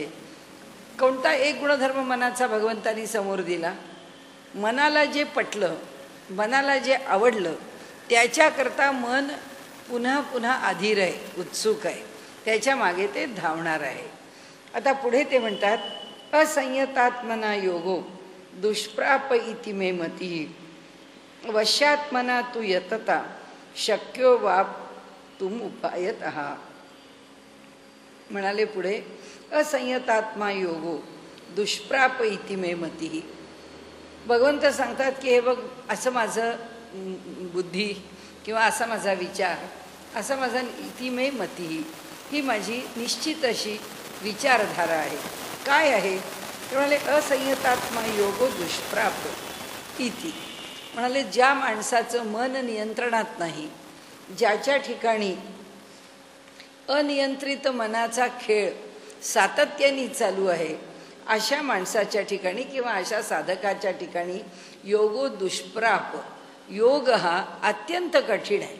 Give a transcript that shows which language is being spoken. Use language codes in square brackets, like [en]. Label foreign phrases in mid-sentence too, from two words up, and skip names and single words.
[mr] कोणता एक गुणधर्म मनाचा भगवंतानी समोर दिला? मनाला जे पटलं, मनाला जे आवडलं त्याच्याकरता मन पुन्हा पुन्हा अधीर आहे, उत्सुक आहे, त्याच्या मागे ते धावणार आहे। आता पुढे ते म्हणतात, [sa] असंयतात्मना योगो दुष्प्राप इति मे मती वश्यात्मना तु यतता शक्यो वाप तुम उपायतः। [mr] म्हणाले पुढे, [sa] असंयतात्मा योगो दुष्प्राप इति मे मती। [mr] भगवंत सांगतात की हे बघ, असं माझं बुद्धी किंवा असा माझा विचार असा माझा [sa] इति मे मती, [mr] ही माझी निश्चित अशी विचारधारा आहे. काय आहे ते म्हणाले, [sa] असंयतात्मा योगो दुष्प्राप इति. [mr] म्हणाले ज्या माणसाचं मन नियंत्रणात नाही, ज्याच्या ठिकाणी अनियंत्रित मनाचा खेळ सातत्याने चालू आहे, अशा माणसाच्या ठिकाणी किंवा अशा साधकाच्या ठिकाणी [sa] योगो दुष्प्राप, [mr] योग हा अत्यंत कठीण आहे.